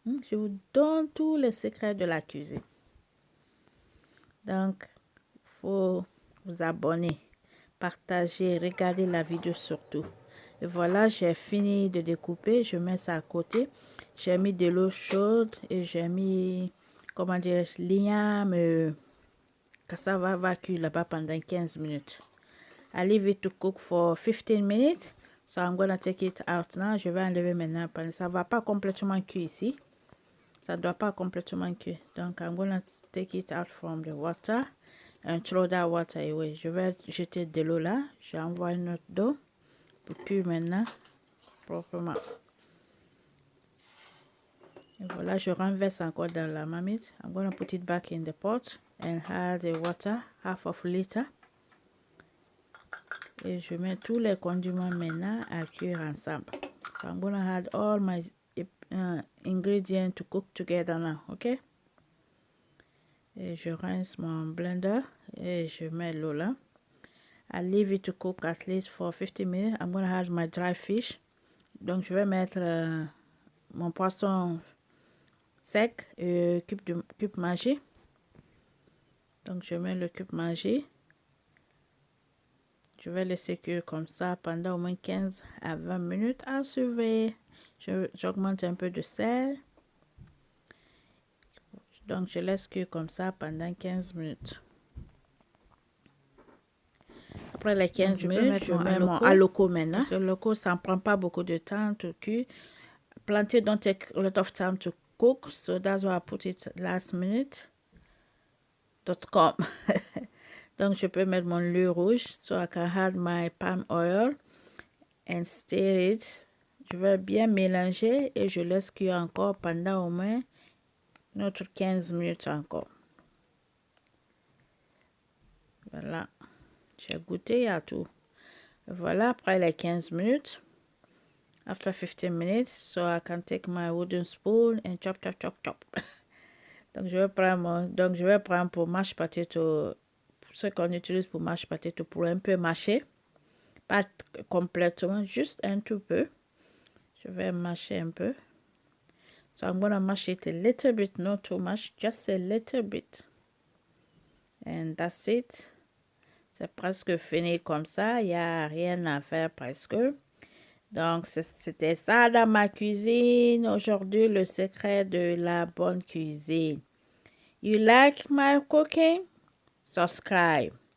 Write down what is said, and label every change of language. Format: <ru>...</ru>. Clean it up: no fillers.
<fr>Je vous donne tous les secrets de la cuisine. Donc, il faut vous abonner, partager, regarder la vidéo surtout. Et voilà, j'ai fini de découper. Je mets ça à côté. J'ai mis de l'eau chaude et j'ai mis, comment dire, l'igname, cassava va cuire là-bas pendant 15 minutes.</fr> <en>I leave it to cook for 15 minutes. So I'm gonna take it out now.</en> <fr>Je vais enlever maintenant parce que ça va pas complètement cuire ici. Ça doit pas complètement cuire. Donc</fr> <en>I'm gonna take it out from the water and throw that water away.</en> <fr>Je vais jeter de l'eau là. J'envoie une autre d'eau pour cuire maintenant proprement. Et voilà, je renverse encore dans la marmite.</fr> <en>I'm gonna put it back in the pot and add the water, half of a liter.</en> <fr>Et je mets tous les condiments maintenant à cuire ensemble.</fr> <en>So I'm gonna add all my ingredients to cook together now, okay?</en> <fr>Et je rince mon blender et je mets l'eau là.</fr> <en>I leave it to cook at least for 50 minutes. I'm gonna add my dry fish.</en> <fr>Donc je vais mettre mon poisson sec, cube Maggi. Donc je mets le cube Maggi. Je vais laisser cuire comme ça pendant au moins 15 à 20 minutes à surveiller. J'augmente un peu de sel. Donc je laisse cuire comme ça pendant 15 minutes. Après les 15 minutes, je mets mon aloko maintenant. Parce que le aloko, ça ne prend pas beaucoup de temps</fr> <en>to</en> <fr>cuire.</fr> <en>Plantain don't take a lot of time to cook, so that's why I put it last minute.com.</en> <fr>Donc je peux mettre mon lait rouge,</fr> <en>so I can add my palm oil and stir it.</en> <fr>Je vais bien mélanger et je laisse cuire encore pendant au moins notre 15 minutes encore. Voilà. J'ai goûté à tout. Voilà, après les 15 minutes.</fr> <en>After 15 minutes, so I can take my wooden spoon and chop, chop, chop, chop.</en> <fr>Donc je vais prendre pour mashed potato, ce qu'on utilise pour mashed potato, pour un peu mâcher. Pas complètement, juste un tout peu. Je vais mâcher un peu.</fr> <en>So I'm gonna mash it a little bit, not too much, just a little bit. And that's it.</en> <fr>C'est presque fini comme ça, il n'y a rien à faire presque. Donc, c'était ça dans ma cuisine. Aujourd'hui, le secret de la bonne cuisine.</fr> <en>You like my cooking? Subscribe.</en>